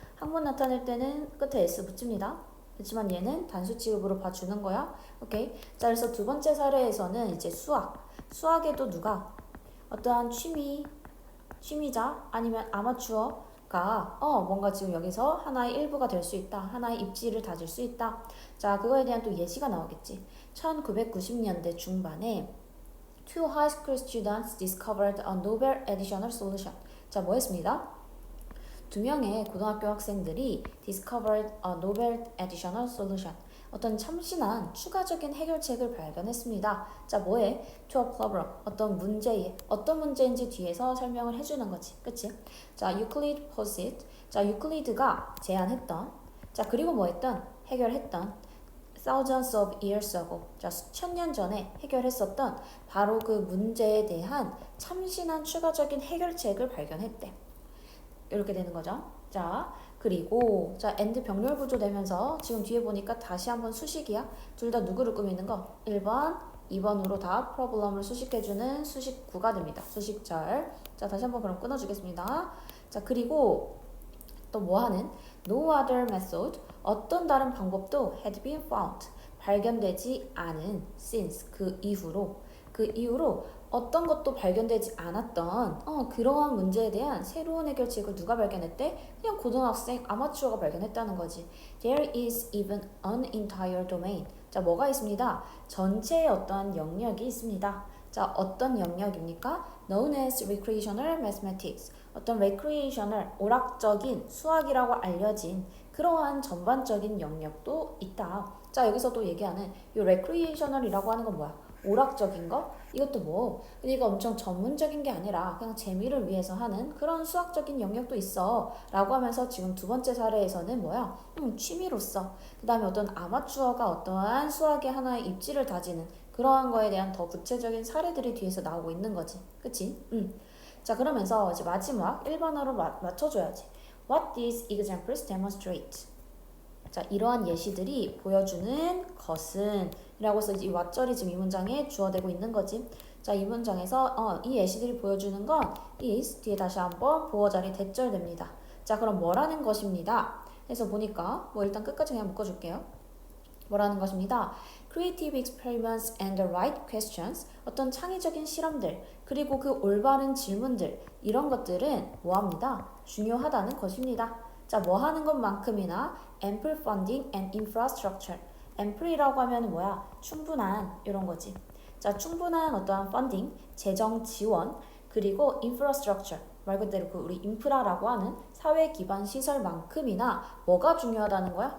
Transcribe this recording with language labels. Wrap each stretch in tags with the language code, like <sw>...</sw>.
<ko>항문 나타낼 때는 끝에 s 붙입니다. 그렇지만 얘는 단수 취급으로 봐주는 거야. 오케이. 자, 그래서 두 번째 사례에서는 이제 수학에도 누가 어떠한 취미자 아니면 아마추어가 뭔가 지금 여기서 하나의 일부가 될 수 있다. 하나의 입지를 다질 수 있다. 자, 그거에 대한 또 예시가 나오겠지. 1990년대 중반에</ko> <en>two high school students discovered a novel additional solution.</en> <ko>자, 뭐 했습니다? 두 명의 고등학교 학생들이</ko> <en>discovered a novel additional solution.</en> <ko>어떤 참신한 추가적인 해결책을 발견했습니다. 자, 뭐해?</ko> <en>to a problem.</en> <ko>어떤 문제인지 뒤에서 설명을 해주는 거지. 그치? 자,</ko> <en>Euclid posed.</en> <ko>자, 유클리드가 제안했던. 자, 그리고 뭐 했던? 해결했던.</ko> <en>thousands of years ago.</en> <ko>자, 수천 년 전에 해결했었던 바로 그 문제에 대한 참신한 추가적인 해결책을 발견했대. 이렇게 되는 거죠. 자, 그리고 자, and 병렬 구조 되면서 지금 뒤에 보니까 다시 한번 수식이야. 둘 다 누구를 꾸미는 거? 1번, 2번으로 다 프로블럼을 수식해주는 수식구가 됩니다. 수식절. 자, 다시 한번 그럼 끊어주겠습니다. 자, 그리고 또 뭐하는?</ko> <en>No other method.</en> <ko>어떤 다른 방법도</ko> <en>had been found.</en> <ko>발견되지 않은 since. 그 이후로 어떤 것도 발견되지 않았던 그러한 문제에 대한 새로운 해결책을 누가 발견했대? 그냥 고등학생 아마추어가 발견했다는 거지.</ko> <en>There is even an entire domain.</en> <ko>자, 뭐가 있습니다? 전체의 어떠한 영역이 있습니다. 자, 어떤 영역입니까?</ko> <en>Known as recreational mathematics.</en> <ko>어떤 recreational, 오락적인 수학이라고 알려진 그러한 전반적인 영역도 있다. 자, 여기서 또 얘기하는 이 recreational이라고 하는 건 뭐야? 오락적인 거? 이것도 뭐 그러니까 엄청 전문적인 게 아니라 그냥 재미를 위해서 하는 그런 수학적인 영역도 있어 라고 하면서 지금 두 번째 사례에서는 뭐야? 취미로서 그 다음에 어떤 아마추어가 어떠한 수학의 하나의 입지를 다지는 그러한 거에 대한 더 구체적인 사례들이 뒤에서 나오고 있는 거지. 그치? 자, 그러면서 이제 마지막 1번으로 맞춰줘야지.</ko> <en>What these examples demonstrate.</en> <ko>자, 이러한 예시들이 보여주는 것은 이라고 해서 이 왓절이 지금 이 문장에 주어되고 있는 거지. 자, 이 문장에서 이 예시들이 보여주는 건 is 뒤에 다시 한번 보어 자리 대절됩니다. 자, 그럼 뭐라는 것입니다. 그래서 보니까 뭐 일단 끝까지 그냥 묶어줄게요. 뭐라는 것입니다.</ko> <en>Creative experiments and the right questions.</en> <ko>어떤 창의적인 실험들 그리고 그 올바른 질문들 이런 것들은 뭐합니다. 중요하다는 것입니다. 자, 뭐 하는 것만큼이나</ko> <en>ample funding and infrastructure.</en> <ko>ample이라고 하면 뭐야? 충분한 이런 거지. 자, 충분한 어떠한 funding, 재정 지원, 그리고 infrastructure 말 그대로 그 우리 인프라라고 하는 사회 기반 시설만큼이나 뭐가 중요하다는 거야?</ko>